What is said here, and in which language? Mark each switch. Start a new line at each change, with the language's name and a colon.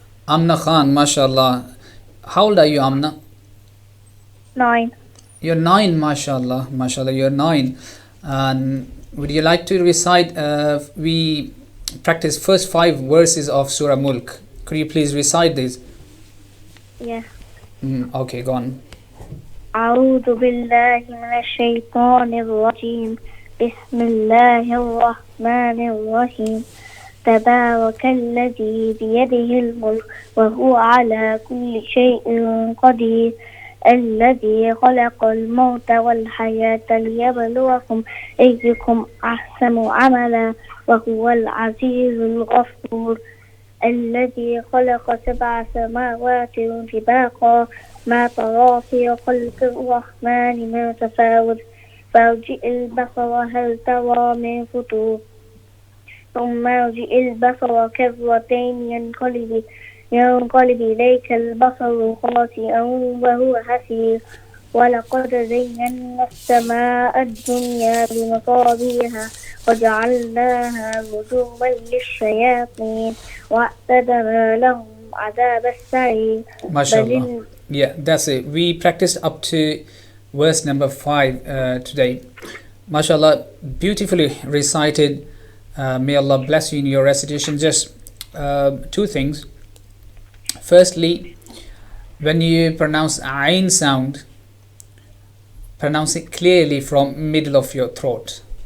English: Amna Khan, mashallah. How old are you, Amna? 9. You're 9, mashallah, mashallah, you're 9. And would you like to recite, we practice first 5 verses of Surah Mulk. Could you please recite these? Yes. Okay, go on.
Arabic: أعوذ بالله من الشيطان الرجيم بسم الله الرحمن الرحيم تبارك الذي بيده الملك وهو على كل شيء قدير الذي خلق الموت والحياة ليبلوكم أيكم أحسن عملا وهو العزيز الغفور الذي خلق 7 سماوات طباقا ما ترى في خلق الرحمن من تفاوت فارجع البصر هل ترى من فطور ثم ارجع البصر كرتين ينقلب إليك البصر خاسئا وهو حسير ولقد زينا السماء الدنيا بمصابيح وجعلناها رجوما للشياطين وأعتدنا لهم عذاب السعير.
English: MashaAllah. Yeah, that's it. We practiced up to verse number 5 today. MashaAllah, beautifully recited. May Allah bless you in your recitation. Just 2 things. Firstly, when you pronounce Ain sound, pronounce it clearly from middle of your throat.